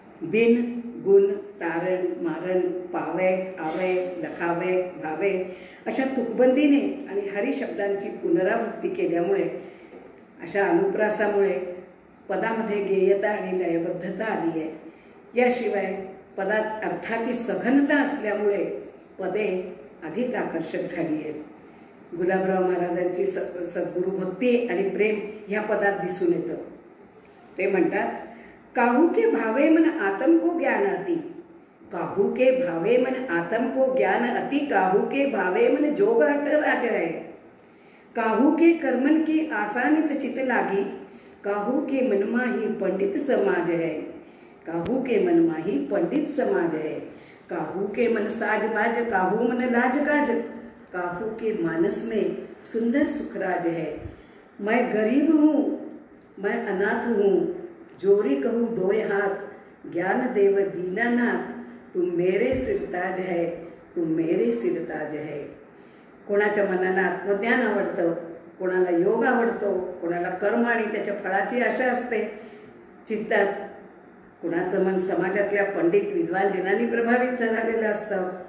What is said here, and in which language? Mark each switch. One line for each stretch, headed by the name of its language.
Marathi: बिन गुण तारण मारण पावे आवे लखावे भावे अशा तुकबंदीने आणि हरिशब्दांची पुनरावृत्ती केल्यामुळे अशा अनुप्रासामुळे पदामध्ये गेयता आणि लयबद्धता आली आहे. याशिवाय पदात अर्थाची सघनता असल्यामुळे पदे अधिक आकर्षक झाली आहेत. गुलाबराव महाराजांची सद्गुरु भक्ती आणि प्रेम ह्या पदात दिसून येतं. ते म्हणतात,
Hindi: काहू के भावे मन आत्म को ज्ञान अति, काहू के भावे मन आत्म को ज्ञान अति, काहू के भावे मन जोग हट राज है, काहू के कर्मन की आसानित चित लागी, काहू के मनमाही पंडित समाज है, काहू के मनमाही पंडित समाज है, काहू के मन साजबाज काहू मन लाज गाज, काहू के मानस में सुंदर सुखराज है, मैं गरीब हूँ मैं अनाथ हूँ, जोरी कहूँ दोए हाथ, ज्ञान देव दीनानाथ, तुम मेरे सिरताज है तुम मेरे सिरताज है.
Marathi: कोणाच्या मनाला आत्मज्ञान आवडतं, कोणाला योग आवडतो, कोणाला कर्म आणि त्याच्या फळाची आशा असते चित्तात, कुणाचं मन समाजातल्या पंडित विद्वान जनांनी प्रभावित झालेलं असतं.